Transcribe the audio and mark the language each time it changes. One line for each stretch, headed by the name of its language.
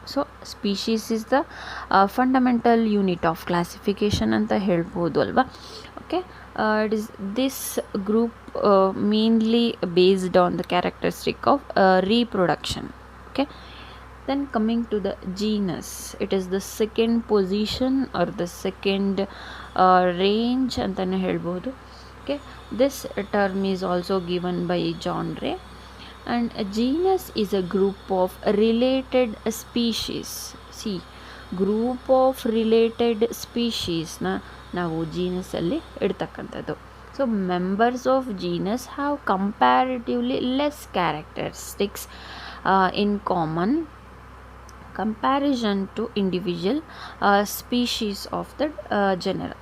English: so species is the fundamental unit of classification
Kannada: ಅಂತ ಹೇಳ್ಬೋದು ಅಲ್ವಾ.
English: Okay, it is this group mainly based on the characteristic of reproduction. Okay, then coming to the genus, it is the second position or the second range
Kannada: ಅಂತಾನೆ ಹೇಳ್ಬೋದು.
English: Okay, this term is also given by John Ray, and a genus is a group of related species. See, group of related ಸ್ಪೀಶೀಸ್ನ
Kannada: ನಾವು ಜೀನಸಲ್ಲಿ ಇಡ್ತಕ್ಕಂಥದ್ದು.
English: So members of genus have comparatively less characteristics in common comparison to individual species of the genera.